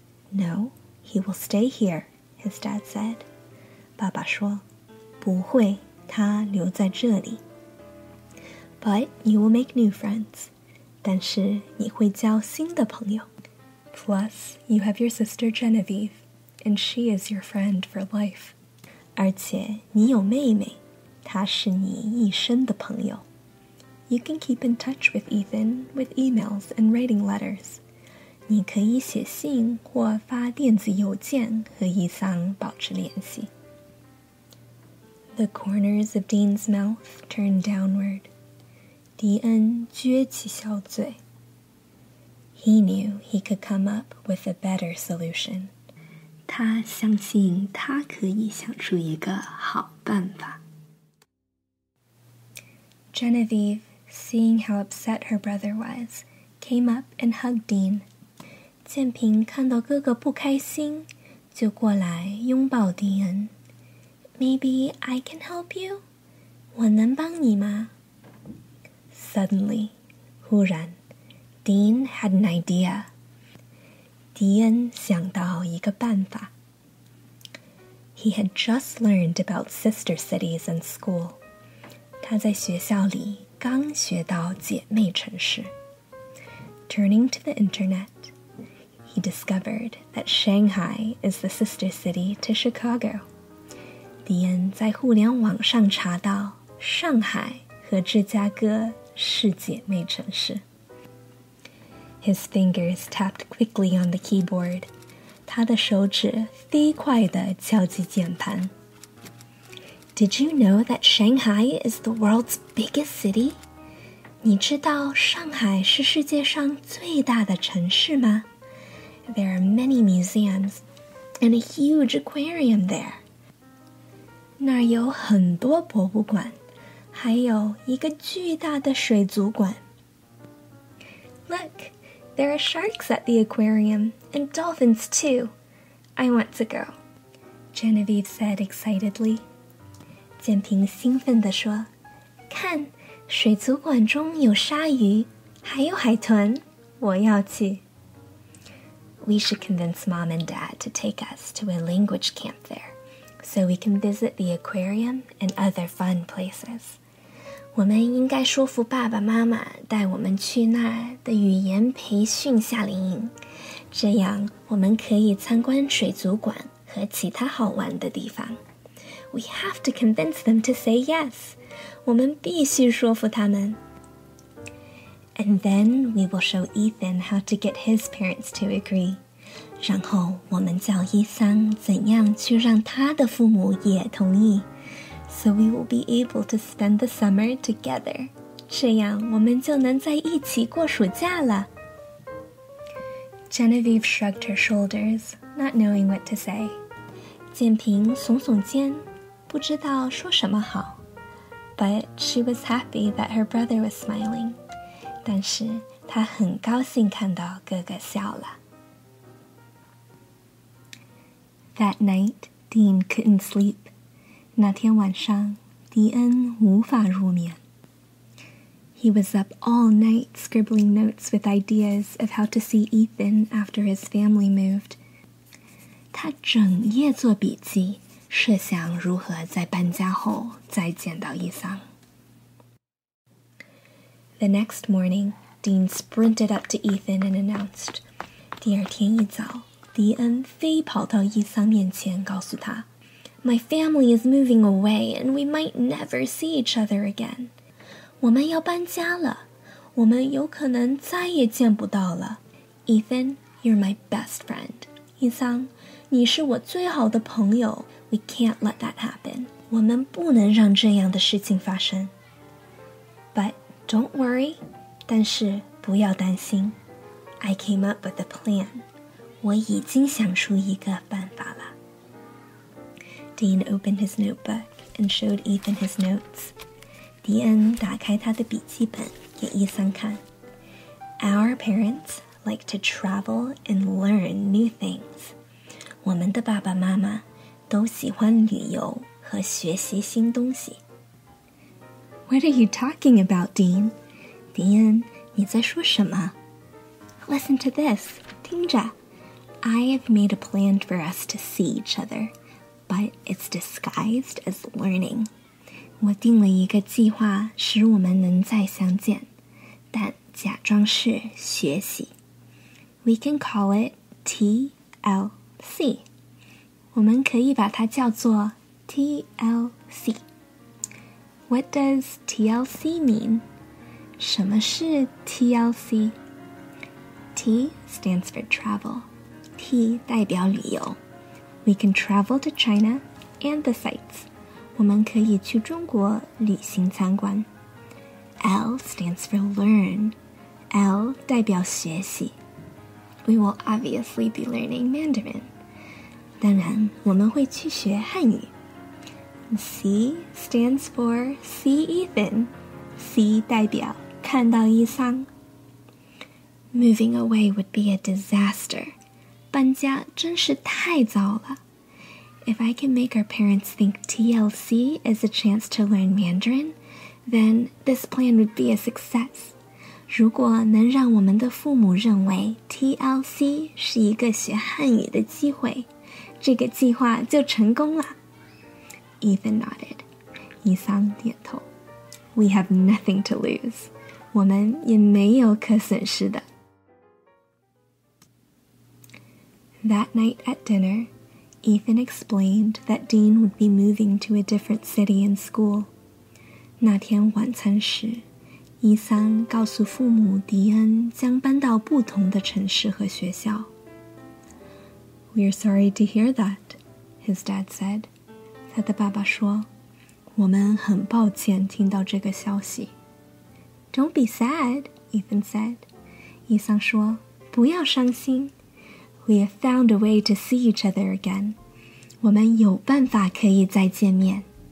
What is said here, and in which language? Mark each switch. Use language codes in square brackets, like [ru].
[en] No, he will stay here, his dad said. [zh] 爸爸说，不会，他留在这里。 [en] But you will make new friends. [zh] 但是你会交新的朋友。 [en] Plus, you have your sister Genevieve, and she is your friend for life. [zh] 而且你有妹妹，她是你一生的朋友。 [en] You can keep in touch with Ethan with emails and writing letters. [zh] 你可以写信或发电子邮件和伊桑保持联系。 [en] The corners of Dean's mouth turned downward. [zh] 迪恩撅起小嘴。 [en] He knew he could come up with a better solution. [zh] 他相信他可以想出一个好办法。 [en] Genevieve, seeing how upset her brother was, came up and hugged Dean. [zh] 建平看到哥哥不开心，就过来拥抱迪恩。 [en] Maybe I can help you? [zh] 我能帮你吗？ [en] Suddenly, [zh] 忽然 [en] Dean had an idea. [zh] 迪恩想到一个办法。 [en] He had just learned about sister cities in school. [zh] 他在学校里刚学到姐妹城市。 [en] Turning to the internet, he discovered that Shanghai is the sister city to Chicago. [zh] 迪恩在互联网上查到，上海和芝加哥是姐妹城市。 [en] His fingers tapped quickly on the keyboard. [zh] 他的手指飞快地敲击键盘。 [en] Did you know that Shanghai is the world's biggest city? [zh] 你知道上海是世界上最大的城市吗？ [en] There are many museums and a huge aquarium there. [zh] 那儿有很多博物馆，还有一个巨大的水族馆。 [en] Look, there are sharks at the aquarium and dolphins too. I want to go, Genevieve said excitedly. [zh] 建平兴奋地说，看，水族馆中有鲨鱼，还有海豚，我要去。 [en] We should convince Mom and Dad to take us to a language camp there, so we can visit the aquarium and other fun places. [zh] 我们应该说服爸爸妈妈带我们去那儿的语言培训夏令营，这样我们可以参观水族馆和其他好玩的地方。 [en] We have to convince them to say yes. [zh] 我们必须说服他们。 [en] And then we will show Ethan how to get his parents to agree. [zh] 然后我们教伊桑怎样去让他的父母也同意。 [en] So we will be able to spend the summer together. [zh] 这样我们就能在一起过暑假了。 [en] Genevieve shrugged her shoulders, not knowing what to say. [zh] 建平耸耸肩，不知道说什么好。 [en] But she was happy that her brother was smiling. [zh] 但是她很高兴看到哥哥笑了。 [en] That night, Dean couldn't sleep. [zh] 那天晚上，迪恩无法入眠。 [en] He was up all night scribbling notes with ideas of how to see Ethan after his family moved. [zh] 他整夜做笔记，设想如何在搬家后再见到伊桑。 [en] The next morning, Dean sprinted up to Ethan and announced. [zh] 第二天一早，迪恩飞跑到伊桑面前，告诉他 [en] My family is moving away and we might never see each other again. [zh] 我们要搬家了，我们有可能再也见不到了。 [en] Ethan, you're my best friend. [zh] 伊桑，你是我最好的朋友。 [en] We can't let that happen. [zh] 我们不能让这样的事情发生。 [en] But don't worry. [zh] 但是不要担心。 [en] I came up with a plan. [zh] 我已经想出一个办法了。 [en] Dean opened his notebook and showed Ethan his notes. [zh] 迪恩打开他的笔记本，给伊桑看。 [en] Our parents like to travel and learn new things. [zh] 我们的爸爸妈妈都喜欢旅游和学习新东西。 [en] What are you talking about, Dean? [zh] 迪恩，你在说什么？ [en] Listen to this. [zh] 听着。 [en] I have made a plan for us to see each other, but it's disguised as learning. [zh] 我定了一个计划，使我们能再相见，但假装是学习。 [en] We can call it TLC. [zh] 我们可以把它叫做 TLC. [en] What does TLC mean? [zh] 什么是 TLC? [en] T stands for travel. [zh] T 代表旅游。 [en] We can travel to China and the sites. [zh] 我们可以去中国旅行参观。 [en] L stands for learn. [zh] L 代表学习。 [en] We will obviously be learning Mandarin. [zh] 当然，我们会去学汉语。 [en] C stands for see Ethan. [zh] C 代表看到伊桑。 [en] Moving away would be a disaster. [zh] 搬家真是太糟了。 [en] If I can make our parents think TLC is a chance to learn Mandarin, then this plan would be a success. [zh] 如果能让我们的父母认为 TLC 是一个学汉语的机会，这个计划就成功了。 [en] Ethan nodded. [zh] 伊桑点头。 [en] We have nothing to lose. [zh] 我们也没有可损失的。 [en] That night at dinner, Ethan explained that Dean would be moving to a different city and school. [zh] 那天晚餐时，伊桑告诉父母迪恩将搬到不同的城市和学校。 [en] We're sorry to hear that, his dad said. [zh] 他的爸爸说，我们很抱歉听到这个消息。 [en] Don't be sad, Ethan said. [zh] 伊桑说，不要伤心。 [en] We have found a way to see each other again. [zh] 我们有办法可以再见面。